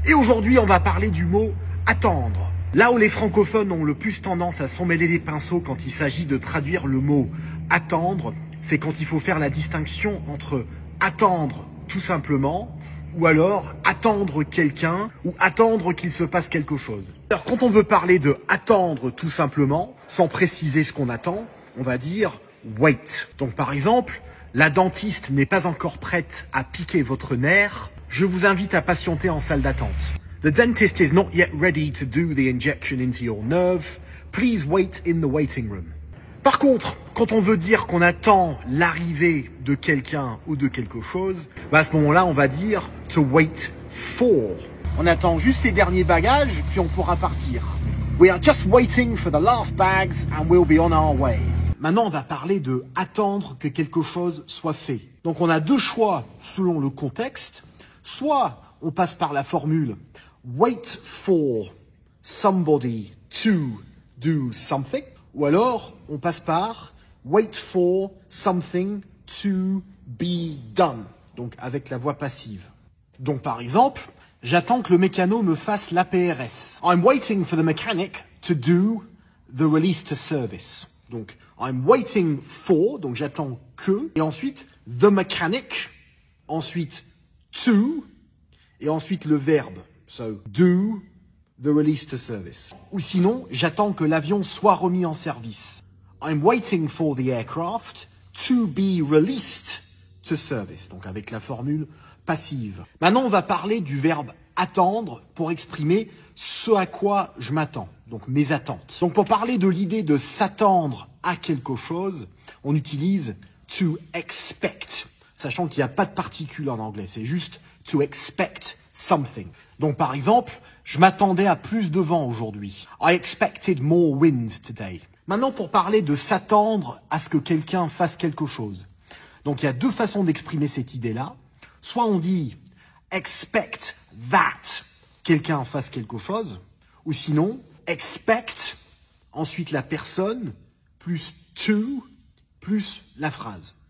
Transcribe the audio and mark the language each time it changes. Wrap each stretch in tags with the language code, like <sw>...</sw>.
<fr>Et aujourd'hui, on va parler du mot « attendre ». Là où les francophones ont le plus tendance à s'emmêler les pinceaux quand il s'agit de traduire le mot « attendre », c'est quand il faut faire la distinction entre « attendre » tout simplement, ou alors attendre quelqu'un, ou attendre qu'il se passe quelque chose. Alors quand on veut parler de attendre tout simplement, sans préciser ce qu'on attend, on va dire wait. Donc par exemple, la dentiste n'est pas encore prête à piquer votre nerf, je vous invite à patienter en salle d'attente.</fr> <en>The dentist is not yet ready to do the injection into your nerve, please wait in the waiting room.</en> <fr>Par contre, quand on veut dire qu'on attend l'arrivée de quelqu'un ou de quelque chose, à ce moment-là, on va dire</fr> <en>to wait for.</en> <fr>On attend juste les derniers bagages, puis on pourra partir.</fr> <en>We are just waiting for the last bags and we'll be on our way.</en> <fr>Maintenant, on va parler de attendre que quelque chose soit fait. Donc, on a deux choix selon le contexte. Soit on passe par la formule</fr> <en>wait for somebody to do something.</en> <fr>Ou alors, on passe par</fr> <en>wait for something to be done.</en> <fr>Donc, avec la voix passive. Donc, par exemple, j'attends que le mécano me fasse l'APRS.</fr> <en>I'm waiting for the mechanic to do the release to service.</en> <fr>Donc,</fr> <en>I'm waiting for,</en> <fr>donc j'attends que, et ensuite,</fr> <en>the mechanic,</en> <fr>ensuite, to, et ensuite le verbe.</fr> <en>So, do the release to service.</en> <fr>Ou sinon, j'attends que l'avion soit remis en service.</fr> <en>I'm waiting for the aircraft to be released to service.</en> <fr>Donc avec la formule passive. Maintenant, on va parler du verbe attendre pour exprimer ce à quoi je m'attends. Donc mes attentes. Donc pour parler de l'idée de s'attendre à quelque chose, on utilise</fr> <en>to expect.</en> <fr>Sachant qu'il n'y a pas de particule en anglais. C'est juste</fr> <en>to expect something.</en> <fr>Donc par exemple, je m'attendais à plus de vent aujourd'hui.</fr> <en>I expected more wind today.</en> <fr>Maintenant, pour parler de s'attendre à ce que quelqu'un fasse quelque chose. Donc il y a deux façons d'exprimer cette idée-là. Soit on dit</fr> <en>expect that</en> <fr>quelqu'un fasse quelque chose, ou sinon expect, ensuite la personne, plus to, plus la phrase.</fr>